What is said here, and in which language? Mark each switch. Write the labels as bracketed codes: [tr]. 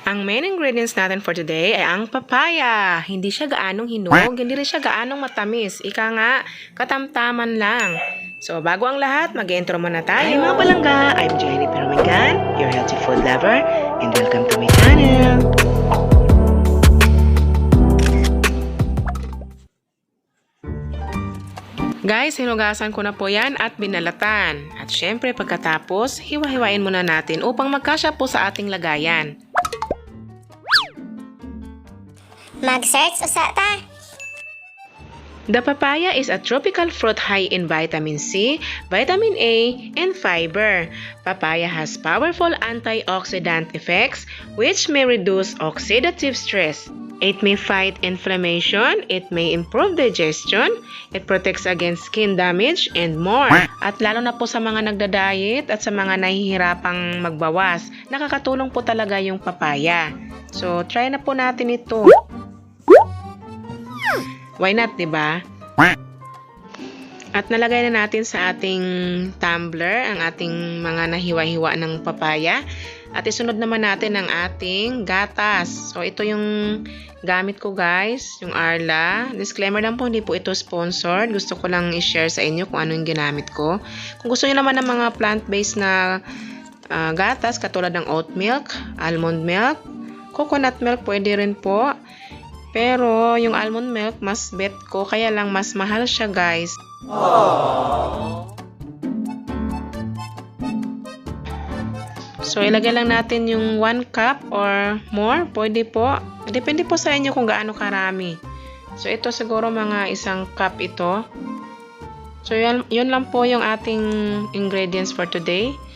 [tl] main ingredients natin for today ay ang papaya. Hindi siya gaanong hinog, hindi rin siya gaanong matamis. Ika nga, katamtaman lang. So, bago ang lahat, mag-intro muna tayo. Hi mga palangga! [en] I'm Jennylyn Peromingan, your healthy food lover, and welcome to my channel. [tl] Guys, hinugasan ko na po yan at binalatan. At syempre pagkatapos, hiwa-hiwain muna natin upang magkasya po sa ating lagayan. [ceb] Mag-search usa ta. [en] The papaya is a tropical fruit high in vitamin C, vitamin A, and fiber. Papaya has powerful antioxidant effects which may reduce oxidative stress. It may fight inflammation, it may improve digestion, it protects against skin damage, and more. [tl] At lalo na po sa mga nagda-diet at sa mga nahihirapang magbawas, nakakatulong po talaga yung papaya. So, try na po natin ito. [en] Why not, [tl] diba? At nalagay na natin sa ating tumbler ang ating mga nahiwa-hiwa ng papaya. At isunod naman natin ang ating gatas. So, ito yung gamit ko guys, yung Arla. Disclaimer lang po, hindi po ito sponsored. Gusto ko lang i-share sa inyo kung ano yung ginamit ko. Kung gusto niyo naman ng mga plant-based na gatas, katulad ng oat milk, almond milk, coconut milk, pwede rin po. Pero yung almond milk, mas bet ko, kaya lang mas mahal siya guys. So, ilagay lang natin yung 1 cup or more. Pwede po. Depende po sa inyo kung gaano karami. So, ito siguro mga 1 cup ito. So, yun lang po yung ating ingredients for today.